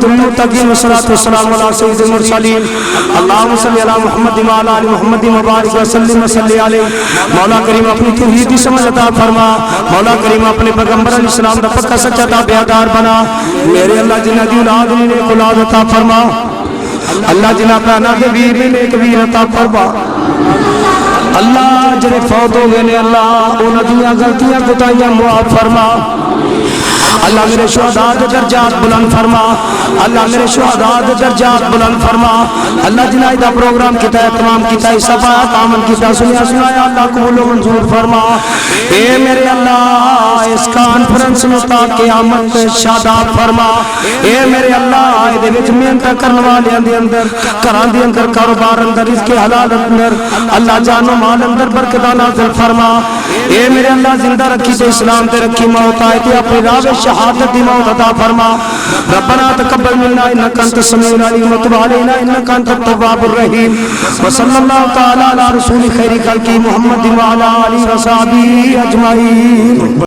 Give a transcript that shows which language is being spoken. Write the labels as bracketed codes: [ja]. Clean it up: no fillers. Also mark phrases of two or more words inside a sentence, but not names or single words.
[ar] للمتقین والصلاۃ والسلام علی سید المرسلین اللہم صلی علی محمد وعلی آل محمد مبارک وسلم وصلی علیہ [ur] مولا کریم اپنی توحید کی سمجھ عطا فرما [pa] مولا کریم اپنے پیغمبر علیہ السلام دا پکا سچا تابعدار بنا میرے اللہ جنہ دی اولاد نے اولاد عطا فرما اللہ جنہ پہ نہ ویر نے ایک ویر عطا فرما اللہ جڑے فوت ہو گئے نے اللہ انہاں دیاں غلطیاں کوتاہیاں معاف فرما اللہ میرے شہداء دے درجات بلند فرما اللہ میرے شہداء دے درجات بلند فرما اللہ جنہاں دا پروگرام کیتا ہے تمام کیتا ہے صفات عمل کیتا سنیا سنایا اللہ قبول و منظور فرما اے میرے اللہ [ur] اس کانفرنس میں تا قیامت شاداب فرما [pa] اے میرے اللہ دے وچ محنت کرن والیاں دے اندر گھراں دے اندر کاروبار اندر رزق حلال اندر اللہ جان و مال اندر برکت نازل فرما اے میرے اللہ زندہ رکھی تے اسلام تے رکھی موت آئے تے اپنی راہ شہادت دی موت عطا فرما [ar] ربنا تقبل منا انك انت السميع العليم وتب علينا انك انت التواب الرحيم وصلى الله تعالى على رسول خير خلق محمد وعلى اله وصحبه اجمعين.